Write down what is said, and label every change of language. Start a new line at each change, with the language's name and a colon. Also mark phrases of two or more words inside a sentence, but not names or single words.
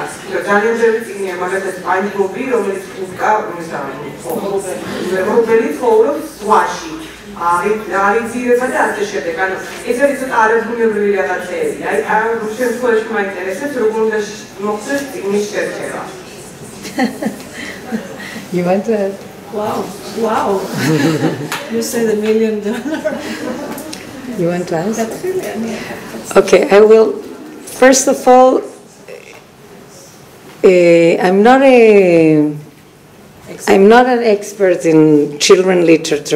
Georgian: ძალიან ბევრი წიგნია მაგალითად სპანჯბობი, რომელიც რობელი ცხოვრობს ზღვაში. არიძირება და ასე შემდეგ. ანუ ეს არის ცოტა არაბუნებრივი რაღაცეები. აი ამ შემთხვევაში მაინტერესებს როგორ უნდა მოხდეს წიგნის შერჩევა.
English: You want to add? Wow. You said $1 million. You want to ask? Okay, I will. First of all, I'm not an expert in children literature.